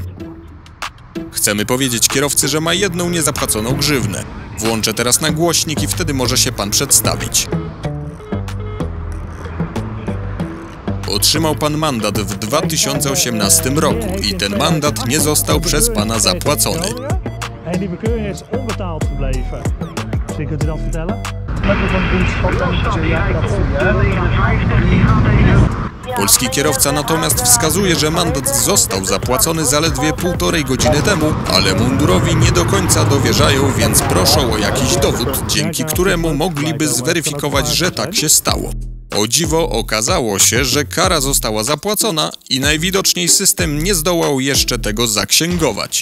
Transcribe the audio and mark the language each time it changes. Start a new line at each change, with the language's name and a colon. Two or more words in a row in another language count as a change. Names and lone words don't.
Polish: Chcemy powiedzieć kierowcy, że ma jedną niezapłaconą grzywnę. Włączę teraz na głośnik i wtedy może się pan przedstawić. Otrzymał pan mandat w 2018 roku i ten mandat nie został przez pana zapłacony.
Dutch: En die bekeuring is onbetaald gebleven. Misschien kunt u dat vertellen?
Polish: Polski kierowca natomiast wskazuje, że mandat został zapłacony zaledwie 1,5 godziny temu, ale mundurowi nie do końca dowierzają, więc proszą o jakiś dowód, dzięki któremu mogliby zweryfikować, że tak się stało. O dziwo okazało się, że kara została zapłacona i najwidoczniej system nie zdołał jeszcze tego zaksięgować.